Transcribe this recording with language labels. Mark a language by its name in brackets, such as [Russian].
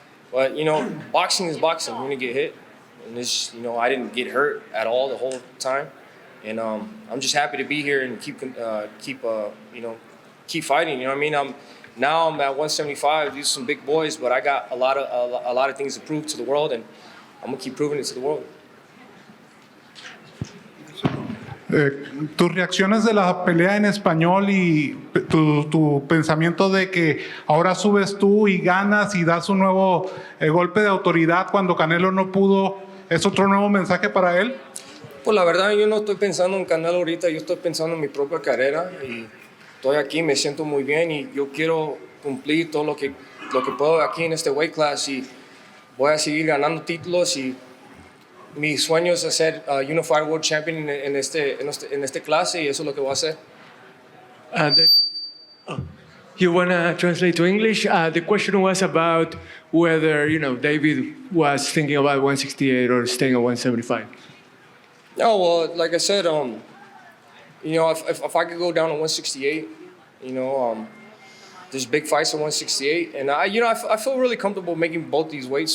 [English] But boxing is boxing. You're gonna get hit. And this, I didn't get hurt at all the whole time, and I'm just happy to be here and keep fighting. You know what I mean? I'm at 175. These are some big boys, but I got a lot of things to prove to the world, and I'm gonna keep proving it to the world. [Spanish] Tus reacciones de la pelea en español y tu pensamiento de que ahora subes tú y ganas y das un nuevo golpe de autoridad cuando Canelo no pudo, ¿es otro nuevo mensaje para él? Pues la verdad, yo no estoy pensando en Canelo ahorita, yo estoy pensando en mi propia carrera y estoy aquí, me siento muy bien y yo quiero cumplir todo lo que puedo aquí en este [English] weight class [Spanish] y voy a seguir ganando títulos y mi sueño es ser [English] Unified World Champion [Spanish] en este clase y eso es lo que voy a hacer. [English] David, you want to translate to English? The question was about whether, David was thinking about 168 or staying at 175. No, well, like I said, if I could go down to 168, there's big fights at 168, and I feel really comfortable making both these weights.